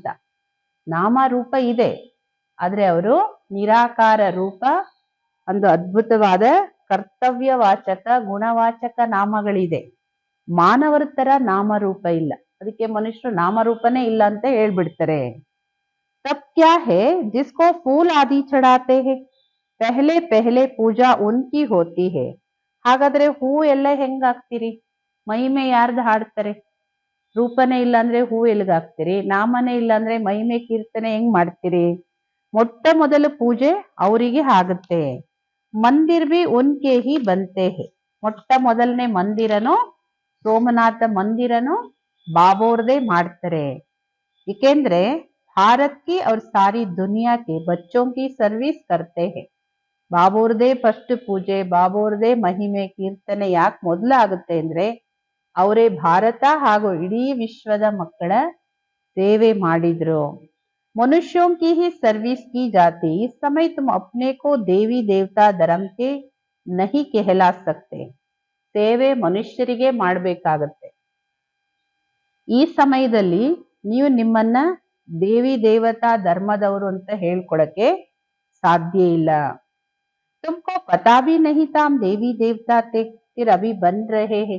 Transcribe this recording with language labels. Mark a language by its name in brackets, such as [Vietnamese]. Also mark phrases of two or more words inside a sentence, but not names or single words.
[Kannada] ನಾಮರೂಪ ಇದೆ, ಆದ್ರೆ ಅವರು ನಿರಾಕಾರ ರೂಪ, ಒಂದು ಅದ್ಭುತವಾದ ಕರ್ತವ್ಯವಾಚಕ ಗುಣವಾಚಕ ನಾಮಗಳಿದೆ. ಮಾನವರ ತರ ನಾಮರೂಪ ಇಲ್ಲ, ಅದಕ್ಕೆ ಮನುಷ್ಯರು ನಾಮರೂಪನೇ ಇಲ್ಲ ಅಂತ ಹೇಳ್ಬಿಡ್ತಾರೆ. [Hindi] तब क्या है जिसको फूल आदि चढ़ाते हैं, पहले पहले पूजा उनकी होती है. [Kannada] ಹಾಗಾದ್ರೆ ಹೂ ಎಲ್ಲ ಹೆಂಗ್ ಹಾಕ್ತಿರಿ, ಮಹಿಮೆ ಯಾರ್ದು ಹಾಡ್ತಾರೆ, ರೂಪನೇ ಇಲ್ಲ ಅಂದ್ರೆ ಹೂ ಎಲ್ಗ ಹಾಕ್ತಿರಿ, ನಾಮನೇ ಇಲ್ಲ ಅಂದ್ರೆ ಮಹಿಮೆ ಕೀರ್ತನೆ ಹೆಂಗ್ ಮಾಡ್ತೀರಿ. ಮೊಟ್ಟ ಮೊದಲ ಪೂಜೆ ಅವರಿಗೆ ಆಗುತ್ತೆ. [Hindi] मंदिर भी उनके ही बनते हैं, [Kannada] ಮೊಟ್ಟ ಮೊದಲನೇ ಮಂದಿರನು ಸೋಮನಾಥ ಮಂದಿರನು ಬಾಬೋರ್ದೇ ಮಾಡ್ತಾರೆ. [Hindi] ಏಕೆಂದ್ರೆ भारत की और सारी दुनिया के बच्चों की सर्विस करते हैं. [Kannada] ಬಾಬೋರ್ದೇ ಫಸ್ಟ್ ಪೂಜೆ, ಬಾಬೋರ್ದೇ ಮಹಿಮೆ ಕೀರ್ತನೆ ಯಾಕೆ ಮೊದಲು ಆಗುತ್ತೆ ಅಂದ್ರೆ ಅವರೇ ಭಾರತ ಹಾಗೂ ಇಡೀ ವಿಶ್ವದ ಮಕ್ಕಳ ಸೇವೆ ಮಾಡಿದ್ರು. [Hindi] मनुष्यों की ही सर्विस की जाती, इस समय तुम अपने को देवी देवता धर्म के नहीं कहला सकते. [Kannada] ಸೇವೆ ಮನುಷ್ಯರಿಗೆ ಮಾಡ್ಬೇಕಾಗತ್ತೆ. ಈ ಸಮಯದಲ್ಲಿ ನೀವು ನಿಮ್ಮನ್ನ ದೇವಿ ದೇವತಾ ಧರ್ಮದವರು ಅಂತ ಹೇಳ್ಕೊಳಕ್ಕೆ ಸಾಧ್ಯ ಇಲ್ಲ. [Hindi] तुमको पता भी नहीं तुम देवी देवता थे फिर अभी बन रहे हैं.